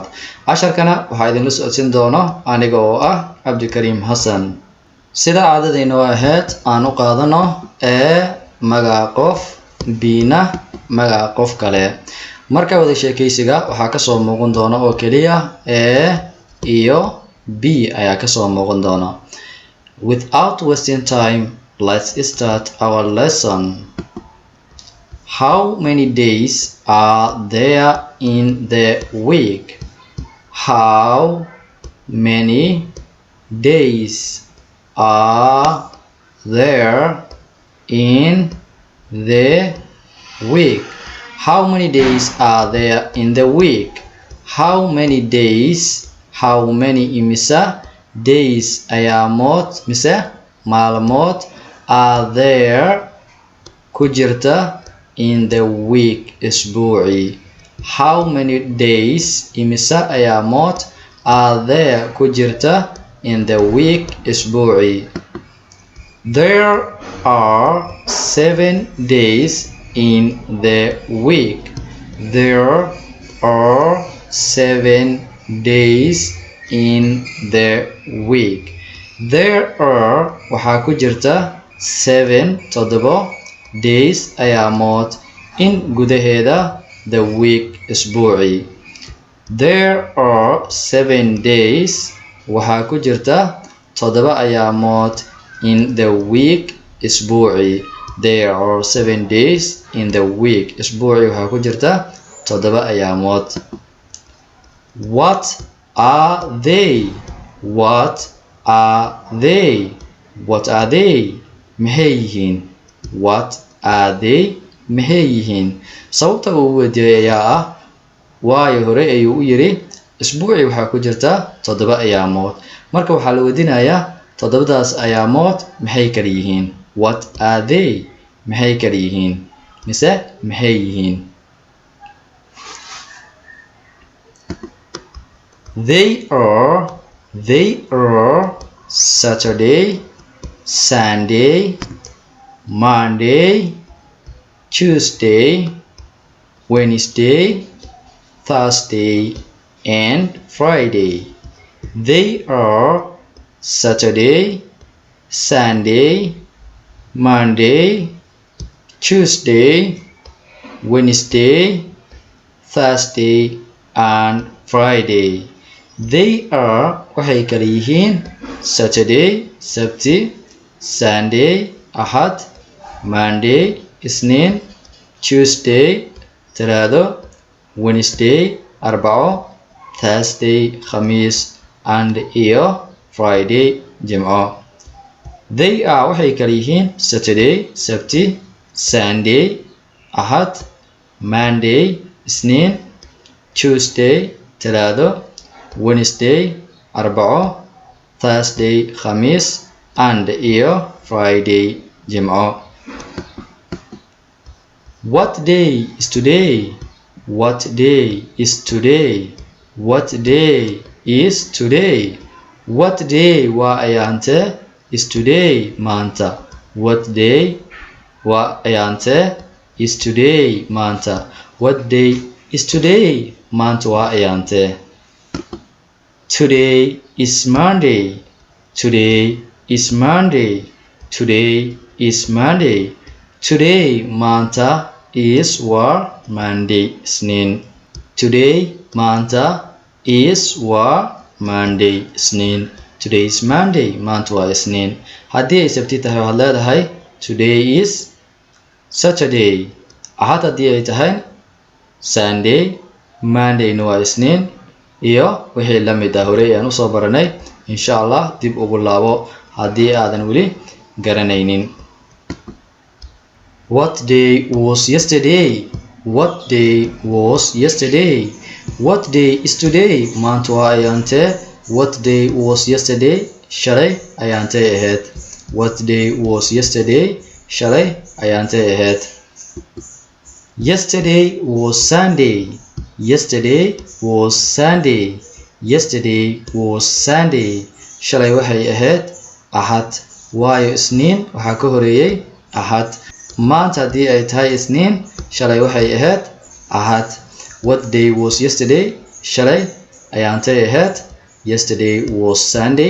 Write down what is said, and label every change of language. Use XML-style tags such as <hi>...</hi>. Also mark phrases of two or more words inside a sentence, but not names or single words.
<so>casharkana waxaa idin la socodsiin doona aniga oo ah Abdulkarim Hassan. sida caadadayna ahayd aan u qaadano magaca qof bina magaca qof kale. marka wadasheekeysiga waxaa ka soo muuqan doona oo kaliya iyo b ayaa ka soo muuqan doona.</so> <en>Without wasting time, let's start our lesson. How many days are there in the week? How many days are there in the week? How many days are there in the week? How many days, how many imisa days</en> <so>ayaamod mise maalmood</so> <en>are there</en> <so>ku jirta</so> <en>in the week isbuuci? How many days</en> <so>imisa ayaamod</so> <en>are there</en> <so>ku jirta</so> <en>in the week isbuuci? There are 7 days in the week. There are 7 days in the week. There are</en> <so>waxaa ku jirta</so> <en>7 days ayaamood in gudaheeda the week isbuuci. There are 7 days</en> <so>waxaa ku jirta 7 ayaamood</so> <en>in the week isbuuci. There are 7 days in the week.</en> <so>isbuuci waxaa ku jirta 7 ayaamood.</so> <en>What are they? What are they? What are they?</en> <so>maxay yihiin?</so> <en>What are they?</en> <so>maxay yihiin? sababta uu weydiiyaa ah waayo hore ayuu u yiri isbuuci waxaa ku jirta 7 ayaamood. marka waxaa la weydiinayaa 7daas ayaamood maxay kala yihiin?</so> <en>What are they?</en> <so>maxay kala yihiin mise maxay yihiin?</so> <en>They are Saturday, Sunday, Monday, Tuesday, Wednesday, Thursday, and Friday. They are Saturday, Sunday, Monday, Tuesday, Wednesday, Thursday, and Friday. They are</en> <so>waxay kala yihiin Saturday, Sabti,</so> <en>Sunday, Ahad, Monday,</en> <so>Isniin, Tuesday, Talaado, Wednesday, Arbaco, Thursday, Khamiis, and iyo Friday, Jimco.</so> <en>They are</en> <so>waxay kala yihiin Saturday, Sabti,</so> <en>Sunday, Ahad, Monday,</en> <so>Isniin, Tuesday, Talaado, Wednesday, Arbaco, Thursday, Khamiis, and iyo Friday, Jimco.</so> <en>What day is today? What day is today? What day is today? What day</en> <so>waa ayaante</so> <en>is today maanta. What day</en> <so>waa ayaante</so> <en>is today maanta. What day is today?</en> <so>maanta waa ayaante.</so> <en>Today is Monday. Today is Monday. Today is Monday. Today maanta is waa Monday Isniin. Today maanta is waa Monday Isniin. Today is Monday</en> <so>maanta waa Isniin. haddii ay sabti tahay waxaad leedahay</so> <en>today is Saturday.</en> <so>ahad haddii ay tahay Sunday, Monday waa Isniin, iyo wixii la mid ah horey aan usoo baranay insha Allah dib ugu laabo haddii aadan weli garanaynin.</so> <en>What day was yesterday? What day was yesterday? What day is today?</en> <so>Maanta waa ayaantee?</so> <en>What day was yesterday?</en> <so>Shalay ayaantee ahayd?</so> <en>What day was yesterday?</en> <so>Shalay ayaantee ahayd?</so> <en>Yesterday was Sunday. Yesterday was Sunday. Yesterday was Sunday.</en> <so>Shalay waxay ahayd Ahad. Waayo Isniin waxaa ka horeeyay Ahad. Maanta haddii ay tahay Isniin, shalay waxay ahayd Ahad.</so> <en>What day was yesterday?</en> <so>Shalay ayaantay ahayd?</so> <en>Yesterday was Sunday.</en>